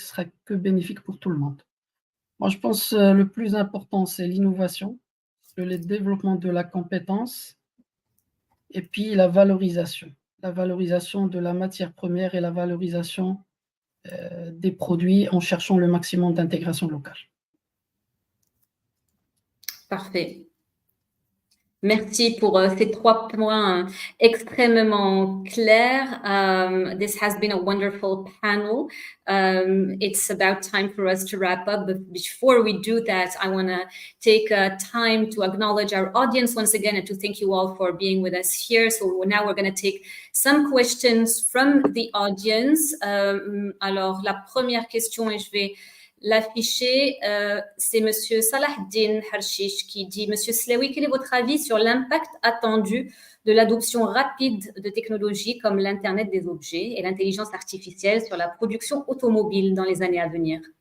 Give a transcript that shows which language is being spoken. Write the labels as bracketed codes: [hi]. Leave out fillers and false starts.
[fr] Ce sera que bénéfique pour tout le monde. Moi, je pense le plus important, c'est l'innovation, le développement de la compétence et puis la valorisation de la matière première et la valorisation des produits en cherchant le maximum d'intégration locale. Parfait. Merci pour ces 3 points extrêmement clairs. [en] This has been a wonderful panel. It's about time for us to wrap up. But before we do that, I want to take time to acknowledge our audience once again and to thank you all for being with us here. So now we're going to take some questions from the audience. [fr] Alors, la première question, et je vais l'afficher, c'est Monsieur Salahdin Harshish qui dit: Monsieur Slaoui, quel est votre avis sur l'impact attendu de l'adoption rapide de technologies comme l'Internet des objets et l'intelligence artificielle sur la production automobile dans les années à venir?